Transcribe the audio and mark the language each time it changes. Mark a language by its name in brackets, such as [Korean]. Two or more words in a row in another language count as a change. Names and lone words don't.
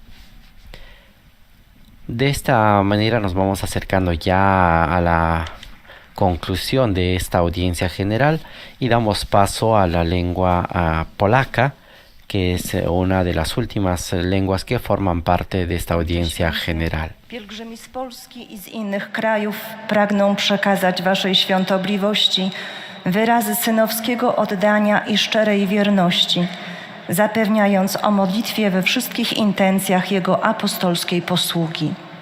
[Spanish] De esta manera nos vamos acercando ya a la conclusión de esta audiencia general y damos paso a la lengua polaca, que es una de las últimas lenguas que forman parte de esta audiencia general. [Polish] Pielgrzymi z Polski i z innych krajów pragną przekazać Waszej Świątobliwości wyrazy synowskiego oddania i szczerej wierności, zapewniając o modlitwie we wszystkich intencjach Jego apostolskiej posługi.